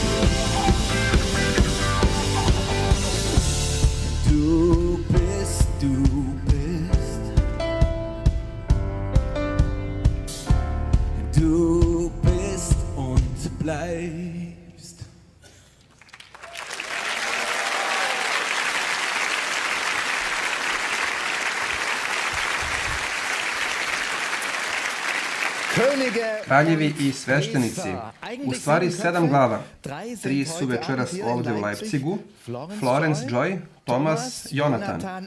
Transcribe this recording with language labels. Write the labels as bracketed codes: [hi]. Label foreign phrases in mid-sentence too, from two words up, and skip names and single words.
[de] Du bist, du bist. Du bist und bleibst. [sr] Kraljevi i sveštenici, u stvari 7 glava. 3 su večeras ovdje u Leipzigu, Florence Joy, Thomas, Jonathan.